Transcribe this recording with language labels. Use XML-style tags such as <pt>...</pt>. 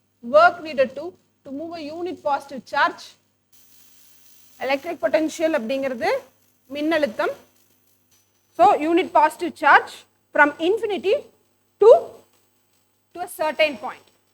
<en>Work needed to move a unit positive charge.</en> <ta>Electric potential அப்படிங்கிறது மின்னழுத்தம்.</ta> <en>So unit positive charge from infinity to a certain point.</en>